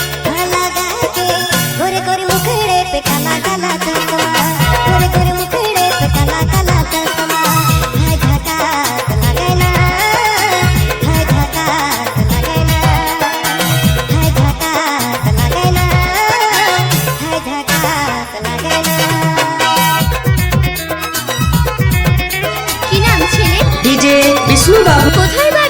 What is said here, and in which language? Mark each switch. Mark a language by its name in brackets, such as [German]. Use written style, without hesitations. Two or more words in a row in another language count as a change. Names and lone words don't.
[Hindi] गोरे गोरे मुखड़े पे काला काला चश्मा गोरे गोरे मुखड़े पे काला काला चश्मा है झकास लगे ना है झकास लगे ना है झकास लगे ना है झकास लगे ना [Bangla] কি নাম ছেলে? ডিজে বিষ্ণু বাবু, কোথায় বাড়ি?